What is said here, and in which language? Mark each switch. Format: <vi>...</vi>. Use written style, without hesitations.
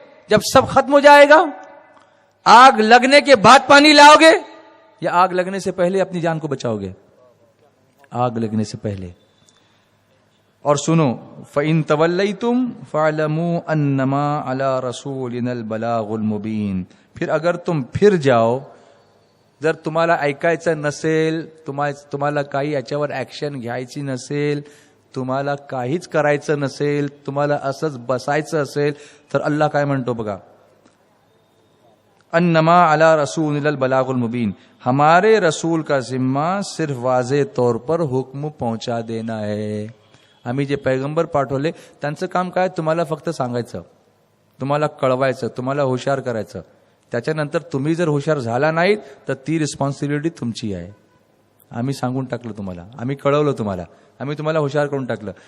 <hi>जब सब खत्म हो जाएगा. आग लगने के बाद पानी लाओगे या आग लगने से पहले अपनी जान को बचाओगे? आग लगने से पहले. और सुनो,</hi> <ar>फ़इन तवल्लैतुम फ़अलमू अन्नमा अला रसूलिनल बलागुल मुबीन.</ar> <hi>फिर अगर तुम फिर जाओ,</hi> <mr>जर तुम्हाला ऐकायचं नसेल, तुम्हाला काही याच्यावर ऍक्शन घ्यायची नसेल, तुम्हाला काहीच करायचं नसेल, तुम्हाला असंच बसायचं असेल, तर अल्लाह काय म्हणतो बघा,</mr> <ar>अन्नमा अला रसूलिनल बलागुल मुबीन.</ar> <hi>हमारे रसूल का जिम्मा सिर्फ वाजे तौर पर हुक्म पहुंचा देना है.</hi> <mr>आम्ही जे पैगंबर पाठवले त्यांचं काम काय? तुम्हाला फक्त सांगायचं, तुम्हाला कळवायचं, तुम्हाला हुशार करायचं. त्याच्यानंतर तुम्ही जर हुशार झाला नाहीत तर ती रिस्पॉन्सिबिलिटी तुमची आहे. आम्ही सांगून टाकलं तुम्हाला, आम्ही कळवलं तुम्हाला, आम्ही तुम्हाला हुशार करून टाकलं.</mr>